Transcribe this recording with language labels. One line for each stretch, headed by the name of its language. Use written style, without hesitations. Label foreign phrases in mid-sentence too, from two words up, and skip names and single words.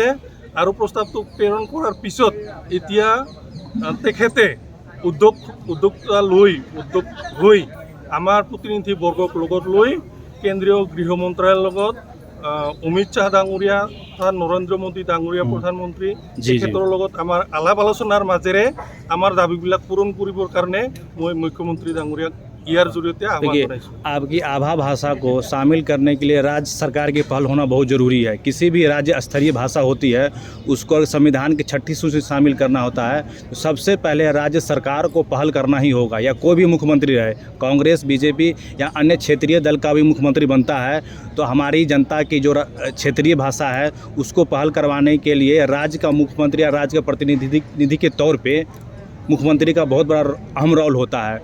Assamese: আৰু প্ৰস্তাৱটো প্ৰেৰণ কৰাৰ পিছত এতিয়া তেখেতে উদ্যোগ হৈ আমাৰ প্ৰতিনিধিবৰ্গক লগত লৈ কেন্দ্ৰীয় গৃহ মন্ত্ৰালয়ৰ লগত অমিত শ্বাহ ডাঙৰীয়া তথা নৰেন্দ্ৰ মোদী ডাঙৰীয়া প্ৰধানমন্ত্ৰী, তেখেতৰ লগত আমাৰ আলাপ আলোচনাৰ মাজেৰে আমাৰ দাবীবিলাক পূৰণ কৰিবৰ কাৰণে মই মুখ্যমন্ত্ৰী ডাঙৰীয়াক ইয়াৰ জৰিয়তে আহ্বান জনাইছোঁ।
Hindi: आपकी आभा भाषा को शामिल करने के लिए राज्य सरकार की पहल होना बहुत ज़रूरी है। किसी भी राज्य स्तरीय भाषा होती है उसको संविधान की छठी सूची शामिल करना होता है तो सबसे पहले राज्य सरकार को पहल करना ही होगा। या कोई भी मुख्यमंत्री रहे, कांग्रेस, बीजेपी या अन्य क्षेत्रीय दल का भी मुख्यमंत्री बनता है तो हमारी जनता की जो क्षेत्रीय भाषा है उसको पहल करवाने के लिए राज्य का मुख्यमंत्री या राज्य का प्रतिनिधि के तौर पर मुख्यमंत्री का बहुत बड़ा अहम रोल होता है।